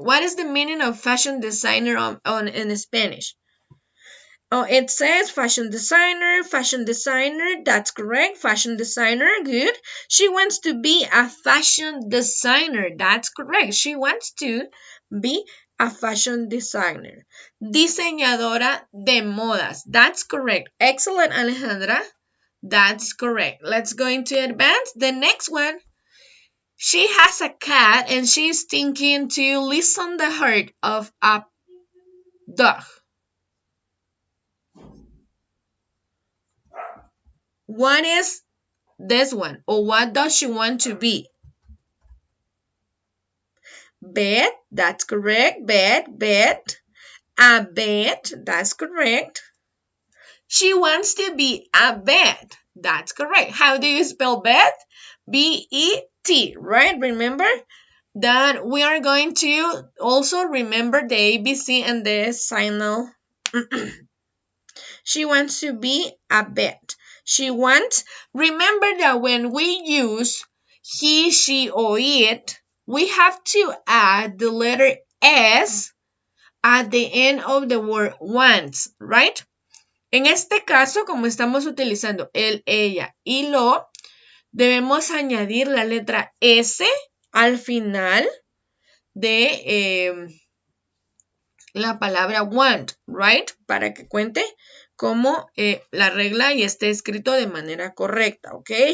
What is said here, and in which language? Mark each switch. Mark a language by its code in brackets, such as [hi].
[en] What is the meaning of fashion designer in Spanish? Oh, it says fashion designer, that's correct, fashion designer, good. She wants to be a fashion designer, that's correct. She wants to be a fashion designer. [es] Diseñadora de modas, [en] that's correct. Excellent, Alejandra, that's correct. Let's go into advance. The next one, she has a cat and she's thinking to listen the heart of a dog. What is this one? Or what does she want to be? Vet, that's correct. Vet. A vet, that's correct. She wants to be a vet. That's correct. How do you spell vet? B-E-T, right? Remember that we are going to also remember the ABC and the signal. She wants to be a vet. She wants, remember that when we use he, she, or it, we have to add the letter S at the end of the word wants, right? [es] En este caso, como estamos utilizando el, ella y lo, debemos añadir la letra S al final de la palabra want, right? Para que cuente como la regla y esté escrito de manera correcta, ¿ok?